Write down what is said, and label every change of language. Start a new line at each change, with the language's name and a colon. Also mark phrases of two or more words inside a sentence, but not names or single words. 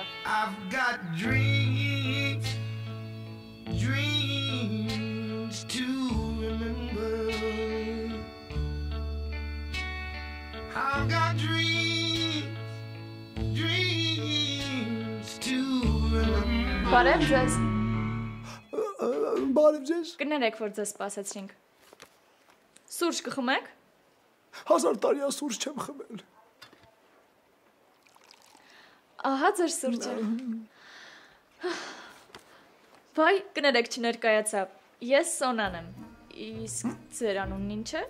English: I've got dreams, dreams to remember. I've got dreams, dreams to remember.
Armenian: Բարև ձեզ։ Բարև ձեզ։ Կներեք, որ ձեզ սպասեցրինք։ Սուրճ կխմեք։ 1000 տարի սուրճ չեմ խմել։ Ահա ձեր սուրճը։ Վայ, կներեք չներկայացա։ Ես Սոնան եմ։ Իսկ ձեր անունն ինչ է։